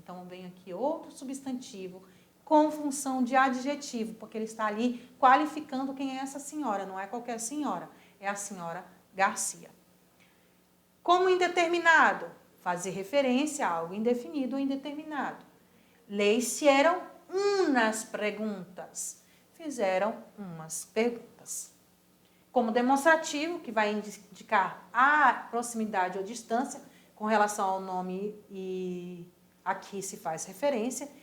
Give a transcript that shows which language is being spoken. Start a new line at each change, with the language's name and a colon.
Portuguese: Então, vem aqui outro substantivo com função de adjetivo, porque ele está ali qualificando quem é essa senhora. Não é qualquer senhora, é a senhora Garcia. Como indeterminado, fazer referência a algo indefinido ou indeterminado.
Spanish: Le hicieron unas preguntas.
Portuguese: Fizeram umas perguntas. Como demonstrativo, que vai indicar a proximidade ou distância com relação ao nome e aqui se faz referência.